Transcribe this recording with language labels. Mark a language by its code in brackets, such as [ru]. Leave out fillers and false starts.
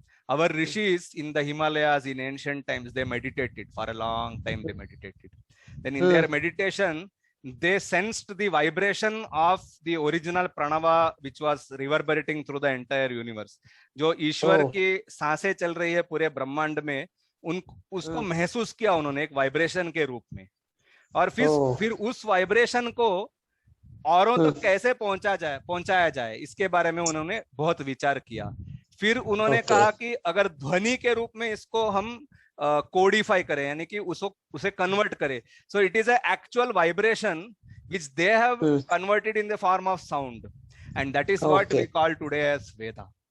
[en] Our rishis in the Himalayas in ancient times, they meditated for a long time. They meditated. Then in their meditation, they sensed the vibration of the original pranava which was reverberating through the entire universe. [hi] जो ईश्वर की सांसें चल रही है पूरे ब्रह्मांड में, उसको महसूस किया उन्होंने एक वाइब्रेशन के रूप में, और फिर उस वाइब्रेशन को औरों तक कैसे पहुंचाया जाए इसके बारे में उन्होंने बहुत विचार किया. फिर उन्होंने कहा कि अगर ध्वनि के रूप में इसको हम कोडिफाई करें, यानी कि उसे कन्वर्ट करें. [en] So it is a actual vibration which they have converted in the form of sound, and that is what we call today as Veda.